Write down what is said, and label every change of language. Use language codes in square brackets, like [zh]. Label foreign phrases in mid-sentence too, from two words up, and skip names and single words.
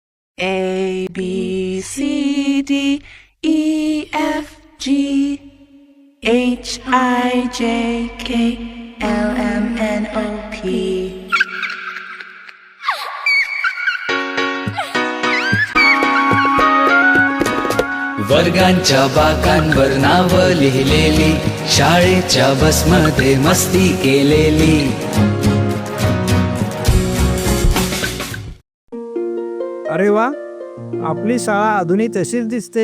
[en] A, B, C, D, E, F, G, H, I, J, K, L, M, N, O, P. [mr] वर्गांच्या बाकांवर नाव लिहिलेली, शाळेच्या बसमध्ये मस्ती केलेली. अरे वा, आपली शाळा अजूनही तशीच दिसते.